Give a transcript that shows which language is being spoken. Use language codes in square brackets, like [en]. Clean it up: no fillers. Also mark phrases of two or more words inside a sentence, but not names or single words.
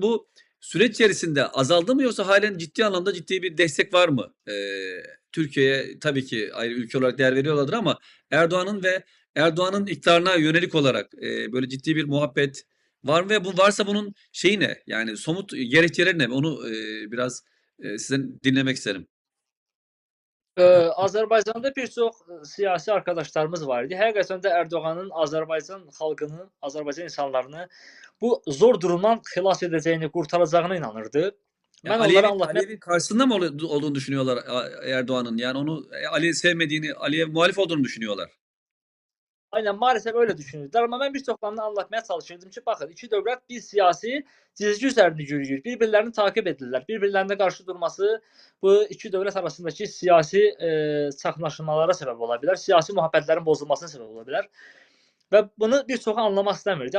[tr] Bu süreç içerisinde azaldı mı yoksa halen ciddi anlamda ciddi bir destek var mı? Türkiye'ye tabii ki ayrı ülke olarak değer veriyorlardır ama Erdoğan'ın iktidarına yönelik olarak böyle ciddi bir muhabbet var mı ve bu varsa bunun şeyi ne? Yani somut gerekçeleri ne? Onu biraz sizden dinlemek isterim. [az] Azərbaycanda bir çox siyasi arkadaşlarımız var idi. Həqiqətən də Erdoğanın Azərbaycan xalqını, Azərbaycan insanlarını bu zor durumdan xilas edəcəyini, qurtaracağına inanırdı. Ya Mən onlara anlatmaya [tr] Aliyev'in karşısında mı olduğunu düşünüyorlar Erdoğan'ın? Yani onu Ali'yi sevmediğini, Ali'ye muhalif olduğunu düşünüyorlar. Aynen, maalesef öyle düşünürdülər. [az] Amma mən bir çoxlarını anlatmaya çalışırdım ki, baxın, iki dövlət bir siyasi cizgi üzərində yürüyür. Bir-birlərini takip edirlər. Bir-birlərinə qarşı durması bu iki dövlət arasındakı siyasi çaxnaşmalara səbəb ola bilər. Siyasi məhəbbətlərin pozulmasına səbəb ola bilər. Və bunu bir çoxu anlamaq istəmirdi.